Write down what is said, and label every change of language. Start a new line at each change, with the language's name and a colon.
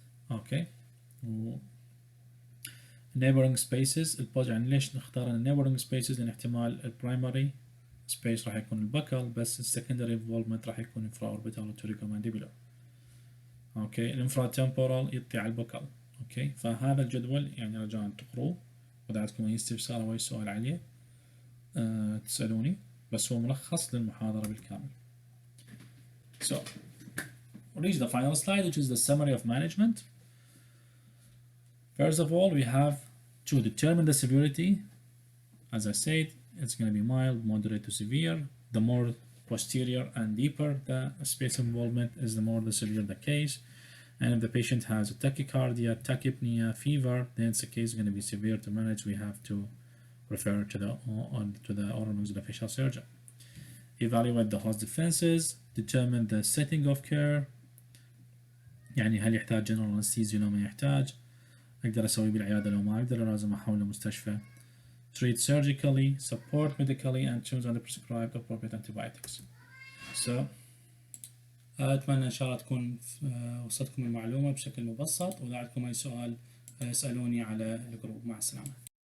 Arabic: اوكي و neighboring spaces البوز، يعني ليش نختار neighboring spaces؟ لان احتمال البرايمري سبيس راح يكون البكل، بس السكندري انفولفمنت راح يكون انفرا اوربيتال وتوريكومانديبولار. اوكي الانفرا تمبورال يطي على البكل. اوكي فهذا الجدول يعني رجاء تقروه، واذا عندكم اي استفسار او اي سؤال عليه تسالوني، بس هو ملخص للمحاضرة بالكامل.
English: So reach the final slide, which is the summary of management. First of all, we have to determine the severity. As I said, it's going to be mild, moderate to severe. The more posterior and deeper the space involvement is, the more the severe the case. And if the patient has a tachycardia, tachypnea, fever, then it's a case going to be severe to manage. We have to refer to the oral maxillofacial surgeon. Evaluate the host defenses. Determine the setting of care.
Arabic: يعني هل يحتاج general anesthesia لو ما يحتاج، أقدر أسوي بالعيادة لو ما أقدر لازم أحوله مستشفى.
English: Treat surgically, support medically, and choose and prescribe appropriate antibiotics.
Arabic: So أتمنى إن شاء الله تكون وصلتكم المعلومة بشكل مبسط، وإذا عندكم أي سؤال اسألوني على الجروب. مع السلامة.